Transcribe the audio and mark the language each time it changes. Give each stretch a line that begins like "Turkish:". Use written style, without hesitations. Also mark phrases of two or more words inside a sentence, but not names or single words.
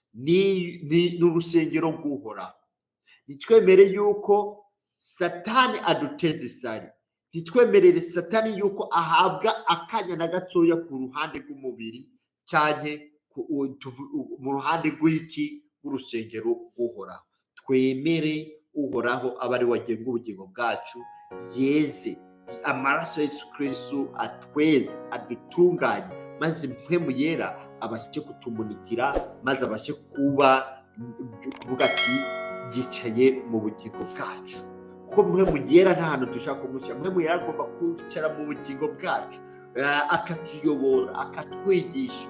Rundi: ni urusengero rw'Uhoraho. Nitwemere yuko Satani aduteza isari, nitwemerere Satani yuko ahabwa akanya na gatoya ku ruhande rw'umubiri canke mu ruhande rw'iki rw'urusengero rw'Uhoraho. Twemere Uhoraho aba ari we agenga ubugingo bwacu, yeze amaraso ya Yesu Kristo atweze, adutunganye, maze mpwemu yera abashe kutumunikira, maze abashe kuvuga ati yicaye mu bugingo bwacu. Kuko mpwemu yera nta hantu dushaka kumushyira. Mpwemu yera agomba kwicara mu bugingo bwacu, akatuyobora, akatwigisha.